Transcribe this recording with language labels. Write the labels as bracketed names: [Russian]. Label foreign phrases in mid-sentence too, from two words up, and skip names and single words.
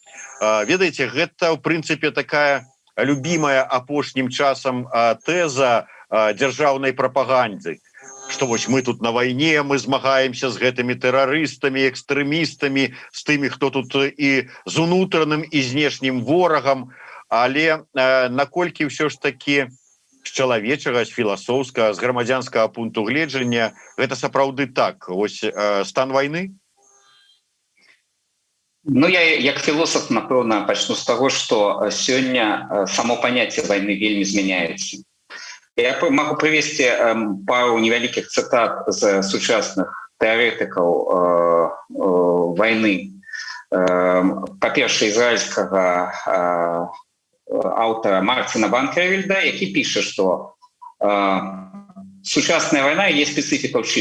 [Belarusian] Ведаеце, гэта ў прынцыпе такая любімая апошнім часам тэза дзяржаўнай прапаганды, што вось мы тут на вайне, мы змагаемся з гэтымі тэрарыстамі, экстрэмістамі, з тымі, хто тут і з унутраным і знешнім ворагам, але наколькі ўсё ж такі з чалавечага, з філасофскага, з грамадзянскага пункту гледжання гэта сапраўды так, вось стан вайны? Ну, я як філосаф, напэўна, пачну з таго, што сёння само паняцце вайны вельмі змяняецца. [Russian] Я могу привести пару [Belarusian] невялікіх цытат з сучасных тэарэтыкаў вайны. Па-першае, ізраільскага аўтара Марціна Банкервільда, які піша, што сучасная вайна є спецыфіка ў чым.